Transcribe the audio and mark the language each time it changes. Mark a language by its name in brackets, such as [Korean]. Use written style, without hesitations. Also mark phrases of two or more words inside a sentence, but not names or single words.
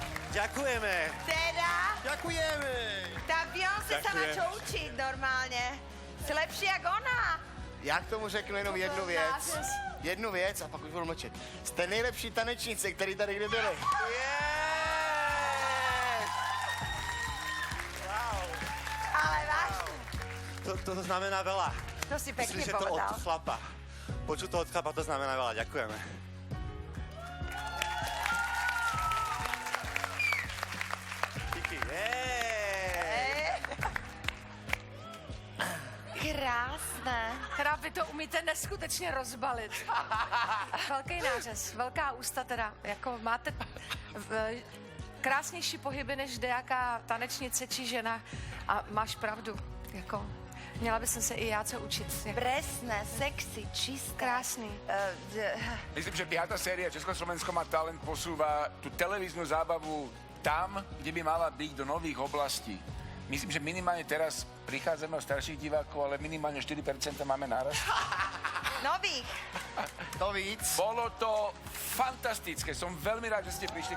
[Slovak] Ďakujeme. Teda, Ďakujeme. tá Beyoncé sa má čo učiť normálne. Si lepší jak ona. [Czech] Já k tomu řeknu jenom jednu věc. Jednu věc a pak už budu mlčet. Jste nejlepší tanečnice, který tady kdy byli. [Slovak] Ale vážne, To znamená veľa. to si pekne Myslím, že to od povedal. chlapa. Počuť to od chlapa, to znamená veľa. Ďakujeme. Díky. Krásne. [Czech] Teda vy to umíte neskutečně rozbalit. Velký nářez, velká ústa teda, jako máte krásnější pohyby než dejaká tanečnice či žena a máš pravdu, jako měla by se i já co učit. [Slovak] Presné, sexy, čisté. [Czech] Krásný. [Slovak] Myslím, že 5. série Československo má talent posúva tú televíznu zábavu tam, kde by mala byť do nových oblastí. Myslím, že minimálne teraz prichádzame o starších divákov, ale minimálne 4% máme náraz. Nových. [Czech] To víc. [Slovak] Bolo to fantastické, som veľmi rád, že ste prišli.